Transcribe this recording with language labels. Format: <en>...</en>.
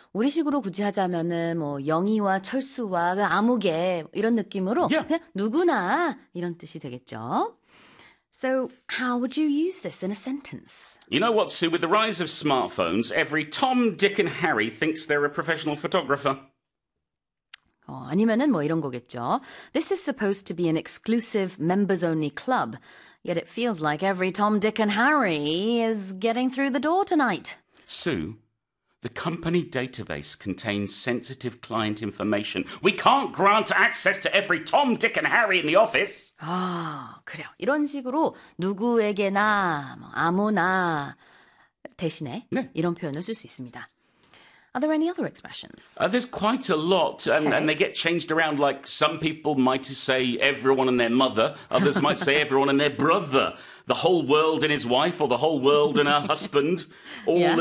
<ko>우리식으로 굳이 하자면은 뭐 영희와 철수와 그 아무개 이런 느낌으로 yeah. 그냥 누구나 이런 뜻이 되겠죠.</ko> <en>So, how would you use this in a sentence? You know what, Sue? With the rise of smartphones, every Tom, Dick and Harry thinks they're a professional photographer.</en> <ko>아니면은 뭐 이런 거겠죠.</ko> <en>This is supposed to be an exclusive members-only club, yet it feels like every Tom, Dick and Harry is getting through the door tonight. Sue, the company database contains sensitive client information. We can't grant access to every Tom, Dick and Harry in the office.</en> <ko>아, 그래요. 이런 식으로 누구에게나 아무나 대신에 네. 이런 표현을 쓸 수 있습니다.</ko> <en>Are there any other expressions? There's quite a lot, okay. and they get changed around. Like some people might say everyone and their mother, others might say everyone and their brother, the whole world and his wife, or the whole world and her husband, all</en>